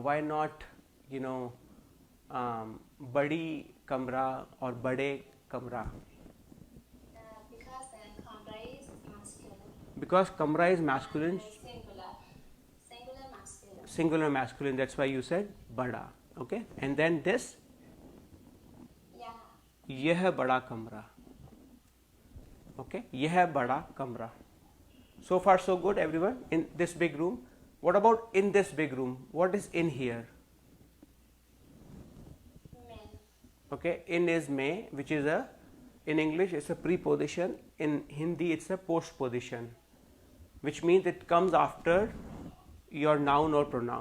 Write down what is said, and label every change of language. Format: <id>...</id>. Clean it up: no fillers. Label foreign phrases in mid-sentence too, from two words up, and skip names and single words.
<en>Why not</en> <hi>बड़ी कमरा</hi> <en>or</en> <hi>बड़े कमरा?</hi> <en>Because kamra is masculine. Singular masculine. That's why you said bada. Okay, and then this.</en> <hi>यह बड़ा कमरा. Okay, यह बड़ा कमरा.</hi> <en>So far so good, everyone, in this big room. What about in this big room? What is in here? Okay, in is may, which is in English it's a preposition. In Hindi it's a postposition, which means it comes after your noun or pronoun.</en>